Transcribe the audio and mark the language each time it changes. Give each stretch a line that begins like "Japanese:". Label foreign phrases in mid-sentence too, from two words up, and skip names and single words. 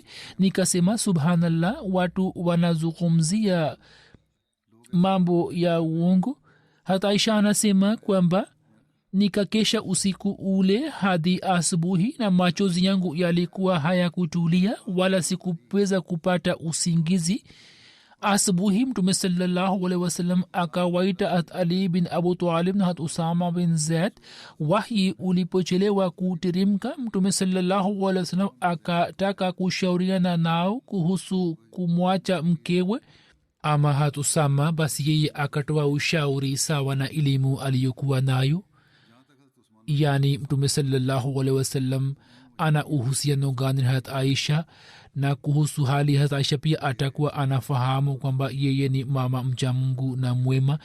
Swahili: Nikasema subhanallah, watu wanazungumzia mambo ya uongo. Hata Aisha anasema kwamba nikakesha usiku ule hadi asubuhi na machozi yangu yalikuwa hayakutulia wala sikuweza kupata usingizi. Asubuhi mtume
Arabic: صلى الله عليه وسلم
Swahili: akawaita at Ali bin Abu Talib na hat Usama bin Zaid. Wahi ulipochelewa kuteremka, mtume
Arabic: صلى الله عليه وسلم
Swahili: akataka kushauriana nao kuhusu kumwacha mkewe ama hat Usama. Basi yeye akatoa ushauri sawa na elimu aliyokuwa nayo, yani mtume
Arabic: صلى الله عليه وسلم
Swahili: ana uhusiano gani na hat Aisha, na kuhusu hali hat Aisha pia atakuwa anafahamu kwamba yeye ni mama mcha Mungu na mwema.